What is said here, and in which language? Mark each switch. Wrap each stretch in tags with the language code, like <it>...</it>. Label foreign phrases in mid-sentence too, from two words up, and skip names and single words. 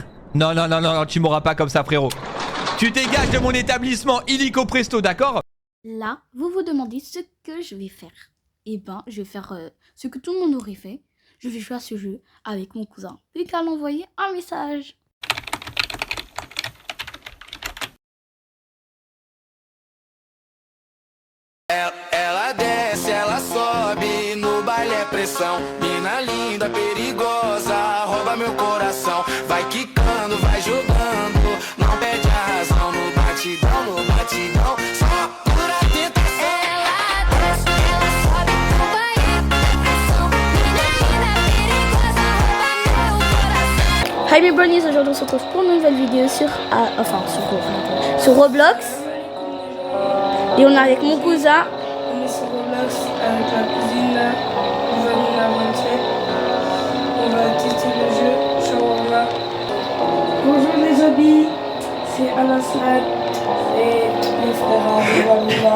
<fr>Non, non, non, non, non, tu m'auras pas comme ça, frérot. Tu dégages de mon établissement illico presto, d'accord? Là, vous vous demandez ce que je vais faire. Eh ben, je vais faire ce que tout le monde aurait fait. Je vais jouer à ce jeu avec mon cousin. Plus qu'à l'envoyer un message.</fr> <pt>Ela desce, ela sobe, no baile é pressão. Mina linda, perigosa, rouba meu coração. Vai quicando, vai jogando, não perde a razão. No batidão, só pura tentação. Ela desce, ela sobe, no baile é pressão. Mina linda, perigosa, rouba meu coração.</pt> <fr>Hi mes brownies, aujourd'hui on se retrouve pour une nouvelle vidéo sur Roblox. Et on est avec mon cousin. On est sur Roblox avec la cousine Vanilla 27. On va tester le jeu Shawarma. Bonjour les amis, c'est Anasrat et les frères Vanilla.</fr>